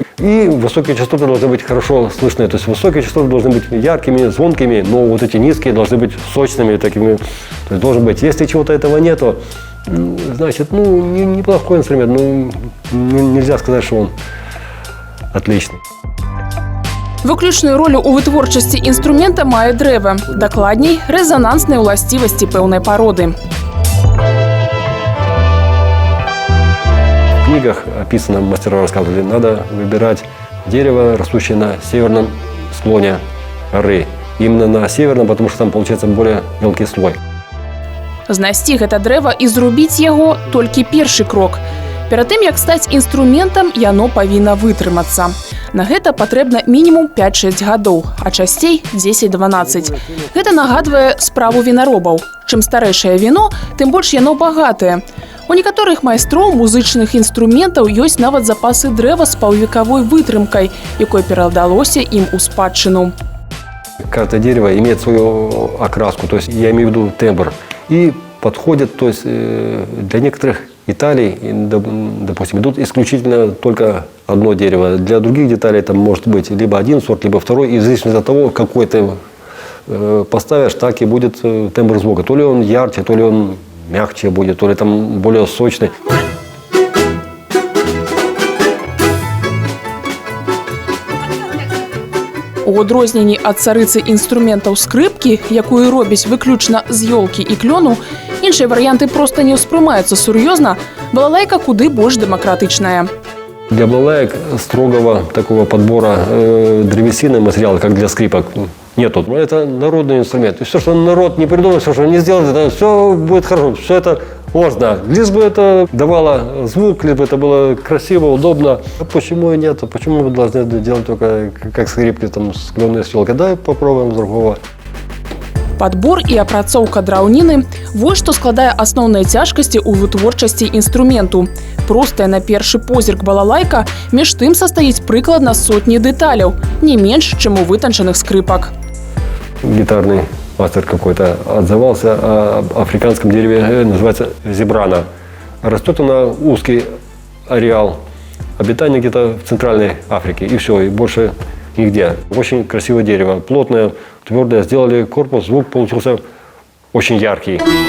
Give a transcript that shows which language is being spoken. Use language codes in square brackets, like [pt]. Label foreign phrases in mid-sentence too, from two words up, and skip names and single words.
[ru] И высокие частоты должны быть хорошо слышны. То есть высокие частоты должны быть яркими, звонкими, но вот эти низкие должны быть сочными такими. То есть должен быть. Если чего-то этого нету, значит, ну, неплохой инструмент. Ну, нельзя сказать, что он отличный. [be] Выключную ролю у вытворчасці інструмента мае дрэва, дакладней, рэзанансныя ўласцівасці пэўнай пароды. [ru] В книгах описано, мастера рассказывали, надо выбирать дерево, растущее на северном склоне горы. Именно на северном, потому что там получается более мелкий слой. [be] Знайсці гэта дрэва і зрубіць яго толькі першы крок. Перад тым, як стаць інструментам, яно павінна вытрымацца. На гэта патрэбна мінімум 5-6 гадоў, а часцей 10-12. Гэта нагадвае справу вінаробаў. Чым старэйшае віно, тым больш яно багатае. У некаторых майстроў музычных інструментаў ёсць нават запасы дрэва з паўвекавой вытрымкай, якой перадалося ім у спадчыну. [ru] Каждое дерево имеет свою окраску, то есть я имею в виду тембр. И подходит, то есть для некоторых деталей, допустим, идут исключительно только одно дерево. Для других деталей там может быть либо один сорт, либо второй. И в зависимости от того, какой ты поставишь, так и будет тембр звука. То ли он ярче, то ли он мягче будет, то ли там более сочный. [be] У адрозненні ад царыцы інструментаў скрыпкі, якую робяць выключна з ёлкі і клёну, іншыя варыянты проста не ўспрымаюцца сур'ёзна, балалайка куды больш дэмакратычная. [ru] Для балалаек строгого такого подбора древесины материала, как для скрипок, нету. Это народный инструмент. И все, что народ не придумал, все, что не сделал, это все будет хорошо. Все это можно. Лишь бы это давало звук, либо это было красиво, удобно. А почему и нет? Почему мы должны делать только как скрипки, там, с клённой щелкой? Давай попробуем другого. [be] Падбор і апрацоўка драўніны – вось што складае асноўныя цяжкасці ў вытворчасці інструменту. Простая на першы позірк балалайка між тым састаіць прыкладна сотні дэталяў, не менш, чым у вытанчаных скрыпак. [ru] Гитарный мастер какой-то отзывался о африканском дереве, называется зебрана. Растет она узкий ареал обитания где-то в Центральной Африке. И все, и больше нигде. Очень красивое дерево, плотное, твердое. Сделали корпус, звук получился очень яркий.